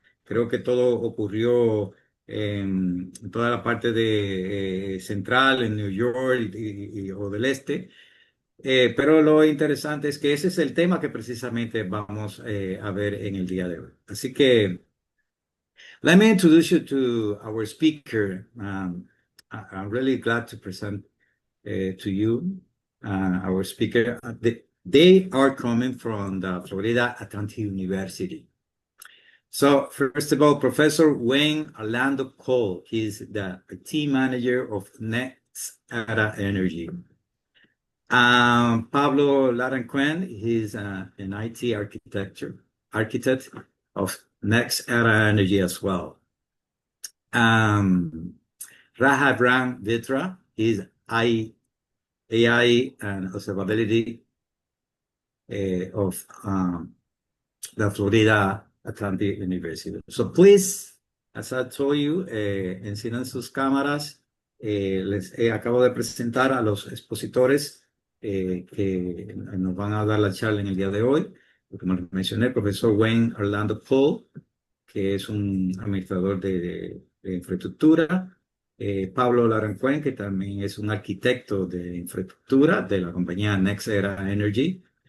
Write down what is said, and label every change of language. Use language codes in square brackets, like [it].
[es] Creo que todo ocurrió en toda la parte de central, en New York o del este. Pero lo interesante es que ese es el tema que precisamente vamos a ver en el día de hoy. Así que [en] let me introduce you to our speaker. I'm really glad to present to you our speaker. They are coming from the Florida Atlantic University. So first of all, Professor Wayne Arlando Cole, he's the team manager of Next Era Energy. Pablo Larancuent, he's an IT architect of Next Era Energy as well. Um, Rahab Bitra, he's AI and observability of the Florida Atlantic University. So please, as I told you, [es] enciendan sus cámaras acabo de presentar a los expositores que nos van a dar la charla en el día de hoy. Como les mencioné, el profesor Wayne Arlando Paul, que es un administrador de infraestructura. Pablo Larancuent, que también es un arquitecto de infraestructura de la compañía NextEra Energy.